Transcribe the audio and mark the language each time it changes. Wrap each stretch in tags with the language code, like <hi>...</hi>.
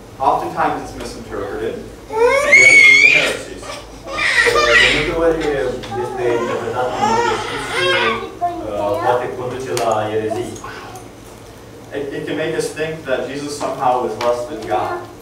<en>Oftentimes it's misinterpreted and gets into heresies.</en> <ro>De multe ori este interpretat în mod greșit și poate conduce la erezii.</ro> <en>It can make us think that Jesus somehow was less than God.</en>